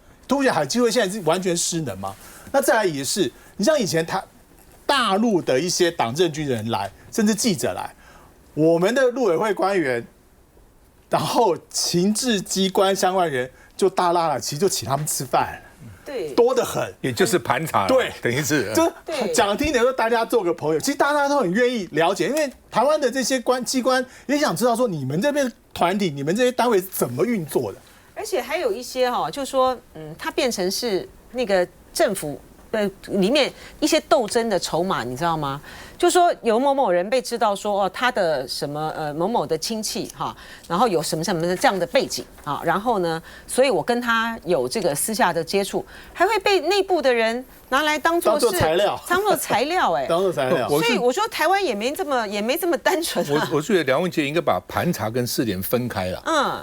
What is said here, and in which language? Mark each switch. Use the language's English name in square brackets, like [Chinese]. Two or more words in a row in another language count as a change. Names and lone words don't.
[Chinese] 凸顯海基會現在是完全失能嗎？那再來也是，你像以前大陸的一些黨政軍人來，甚至記者來， 我們的陸委會官員，然後情治機關相關人就大拉了，其實就請他們吃飯。对，多得很，也就是盘查，对，等于是，就講聽點說大家做個朋友，其實大家都很願意了解，因為台灣的這些機關也想知道說你們這邊團體、你們這些單位是怎麼運作的，而且還有一些哈，就說它變成是那個政府裡面一些鬥爭的籌碼，你知道嗎？就說有某某人被知道說哦，他的什麼某某的親戚哈，然後有什麼什麼的這樣的背景啊，然後呢，所以我跟他有這個私下的接觸，還會被內部的人拿來當做材料，當做材料哎，當做材料。所以我說台灣也沒這麼單純啊。我觉得梁文傑應該把盤查跟失聯分開了。